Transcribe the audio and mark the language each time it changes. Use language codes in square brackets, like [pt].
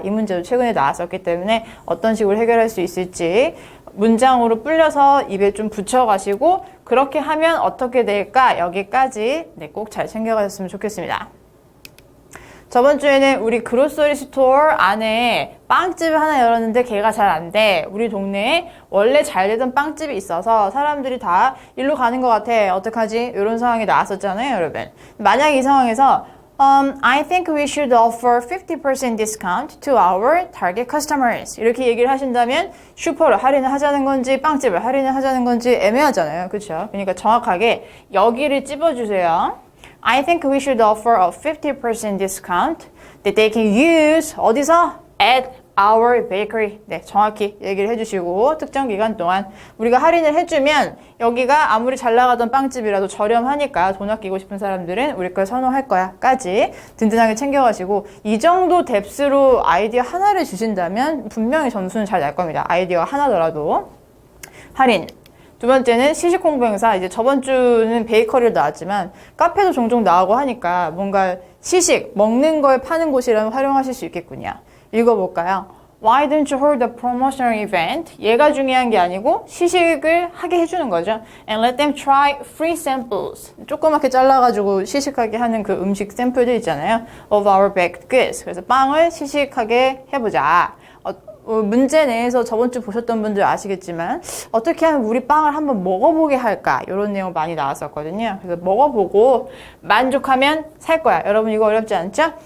[ko] 이 문제도 최근에 나왔었기 때문에 어떤 식으로 해결할 수 있을지 문장으로 불려서 입에 좀 붙여가시고 그렇게 하면 어떻게 될까 여기까지 꼭 잘 챙겨가셨으면 좋겠습니다. 저번 주에는 우리 그로서리 스토어 안에 빵집을 하나 열었는데 걔가 잘 안 돼. 우리 동네에 원래 잘 되던 빵집이 있어서 사람들이 다 일로 가는 것 같아. 어떡하지? 이런 상황이 나왔었잖아요, 여러분. 만약 이 상황에서 [en] I think we should offer 50% discount to our target customers. [ko] 이렇게 얘기를 하신다면 슈퍼를 할인을 하자는 건지 빵집을 할인을 하자는 건지 애매하잖아요. 그렇죠? 그러니까 정확하게 여기를 찝어주세요. [en] I think we should offer a 50% discount that they can use [ko] 어디서? [en] At our bakery. [ko] 네, 정확히 얘기를 해주시고 특정 기간 동안 우리가 할인을 해주면 여기가 아무리 잘 나가던 빵집이라도 저렴하니까 돈 아끼고 싶은 사람들은 우리 걸 선호할 거야 까지 든든하게 챙겨가시고 이 정도 뎁스로 아이디어 하나를 주신다면 분명히 점수는 잘 날 겁니다. 아이디어가 하나더라도. 할인. 두 번째는 시식 홍보 행사. 이제 저번 주는 베이커리로 나왔지만 카페도 종종 나오고 하니까 뭔가 시식, 먹는 걸 파는 곳이라면 활용하실 수 있겠군요. 읽어볼까요? [en] Why don't you hold a promotional event? [ko] 얘가 중요한 게 아니고 시식을 하게 해주는 거죠. [en] And let them try free samples. [ko] 조그맣게 잘라가지고 시식하게 하는 그 음식 샘플들 있잖아요. [en] Of our baked goods. [ko] 그래서 빵을 시식하게 해보자. 문제 내에서 저번 주 보셨던 분들 아시겠지만 어떻게 하면 우리 빵을 한번 먹어보게 할까 이런 내용 많이 나왔었거든요. 그래서 먹어보고 만족하면 살 거야. 여러분 이거 어렵지 않죠?